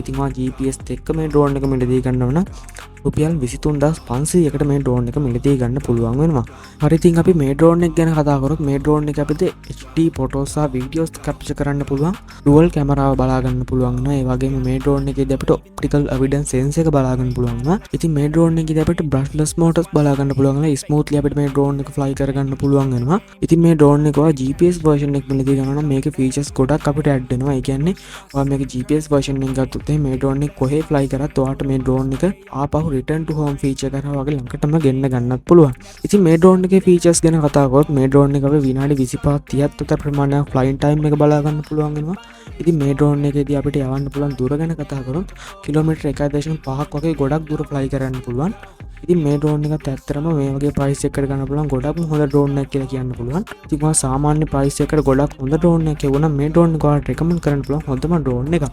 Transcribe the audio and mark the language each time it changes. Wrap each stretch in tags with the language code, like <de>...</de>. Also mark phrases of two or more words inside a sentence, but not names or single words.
<si>ඉතින් ඔයා GPS එක්ක මේ drone එක මිලදී ගන්නව නම් රුපියල් 23500කට මේ drone එක මිලදී ගන්න පුළුවන් වෙනවා. හරි ඉතින් අපි මේ drone එක ගැන කතා කරොත් මේ drone එක අපිට</si> <en>HD photos</en> <si>සහ</si> <en>videos capture</en> <si>කරන්න පුළුවන්.</si> <en>dual camera</en> <si>බලා ගන්න පුළුවන්. ඒ වගේම මේ drone එකේදී අපිට</si> <en>optical evidence sensor</en> <si>එක බලා ගන්න පුළුවන් වෙනවා. ඉතින් මේ drone එකේදී අපිට</si> <en>brushless motors</en> <si>බලා ගන්න පුළුවන් වෙනවා. smoothly අපිට මේ drone එක fly කරගන්න පුළුවන් වෙනවා. ඉතින් මේ drone එක ඔයා</si> <en>GPS version</en> <si>එක මිලදී ගන්නවා නම් මේකේ features ගොඩක් අපිට add වෙනවා. ඒ කියන්නේ ඔයා මේක</si> <en>GPS version</en> <si>එක ගත්තොත් මේ drone එක කොහේ fly කරත් ඔයාට මේ drone එක ආපහු</si> <en>return to home feature</en> <si>කරා වගේ ළඟටම ගෙන්න ගන්නත් පුළුවන්. ඉතින් මේ drone එකේ features ගැන කතා කරොත් මේ drone එක අපේ විනාඩි 25 30ක් අතර ප්‍රමාණයක්</si> <en>flying time</en> <si>එක බලා ගන්න පුළුවන් වෙනවා. ඉතින් මේ drone එකේදී අපිට යවන්න පුළුවන් දුර ගැන කතා කරොත් කිලෝමීටර් කිලෝමීටර් 1.5ක් වගේ ගොඩක් දුර ෆ්ලයි කරන්න පුළුවන්. ඉතින් මේ ඩ්‍රෝන් එකත් ඇත්තටම මේ වගේ ප්‍රයිස් එකකට ගන්න පුළුවන් ගොඩක් හොඳ ඩ්‍රෝන් එකක් කියලා කියන්න පුළුවන්. ඉතින් මම සාමාන්‍ය ප්‍රයිස් එකකට ගොඩක් හොඳ ඩ්‍රෝන් එකක් කියවුණා මේ ඩ්‍රෝන් එක ඔයාලට රෙකමන්ඩ් කරන්න පුළුවන් හොඳම ඩ්‍රෝන් එකක්.</si>